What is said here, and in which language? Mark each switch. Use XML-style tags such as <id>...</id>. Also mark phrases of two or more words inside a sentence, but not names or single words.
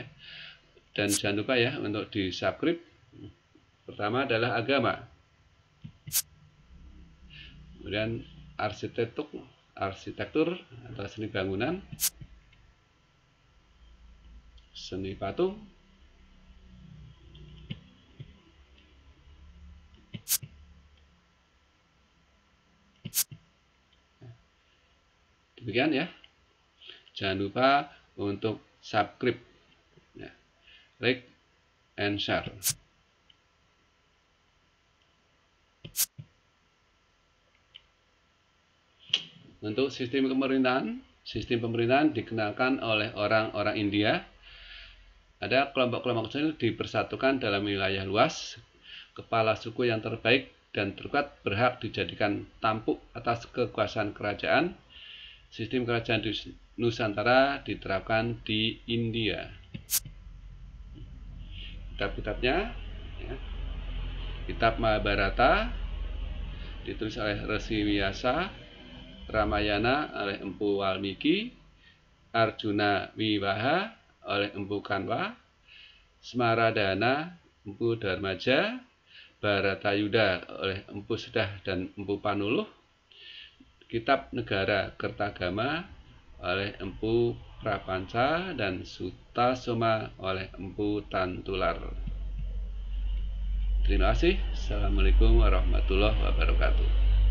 <id>Dan jangan lupa ya untuk di subscribe. Pertama adalah agama, kemudian arsitektur atau seni bangunan, seni patung, demikian ya. Jangan lupa untuk subscribe ya.</id> <en>Like and share.</en> <id>Untuk sistem pemerintahan dikenalkan oleh orang-orang India. Ada kelompok-kelompok kecil dipersatukan dalam wilayah luas. Kepala suku yang terbaik dan terkuat berhak dijadikan tampuk atas kekuasaan kerajaan. Sistem kerajaan di Nusantara diterapkan di India. Kitab-kitabnya ya. Kitab Mahabharata ditulis oleh Resi Vyasa, Ramayana oleh Empu Walmiki, Arjuna Wiwaha oleh Empu Kanwa, Smaradhana Empu Dharmaja, Bharatayuda oleh Empu Sedah dan Empu Panuluh, Kitab Negara Kertagama oleh Empu Prapanca, dan Sutasoma oleh Empu Tantular. Terima kasih.</id> <ar>السلام عليكم ورحمة الله وبركاته.</ar>